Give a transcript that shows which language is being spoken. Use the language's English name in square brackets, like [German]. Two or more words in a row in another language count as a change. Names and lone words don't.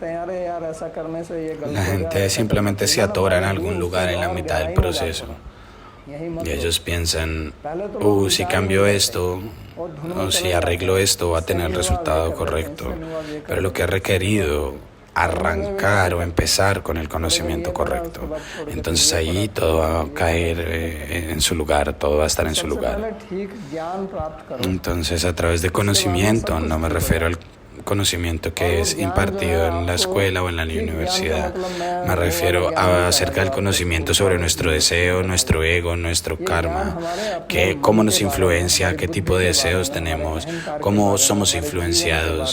[Spanish] La gente simplemente se atora en algún lugar en la mitad del proceso. [Hindi] यही मत [Spanish] Y [Hindi] लो। [Spanish] ellos piensan, [Hindi] पहले तो लोग [Spanish] si [Hindi] विचार [Spanish] cambio [Hindi] नहीं [Spanish] esto [Hindi] करते और धुन में [Spanish] o si [Hindi] चले [Spanish] arreglo [Hindi] जाते हैं। [Spanish] esto va a [Hindi] इससे [Spanish] tener [Hindi] नहीं हुआ, [Spanish] resultado [Hindi] ये कर देते हैं, [Spanish] correcto. [Hindi] इससे नहीं हुआ, ये कर [Spanish] Pero lo que ha [Hindi] देते हैं, इससे नहीं [Spanish] requerido [Hindi] हुआ। [Spanish] arrancar o empezar con el conocimiento correcto, entonces ahí todo va a caer en su lugar, todo va a estar en su [Hindi] सबसे [Spanish] lugar. [Hindi] पहले ठीक ज्ञान प्राप्त करो। [Spanish] Entonces, a través de conocimiento, no me refiero al conocimiento que es impartido en la escuela o en la universidad. Me refiero acerca del conocimiento sobre nuestro deseo, nuestro ego, nuestro karma, que cómo nos influencia, qué tipo de deseos tenemos, cómo somos influenciados.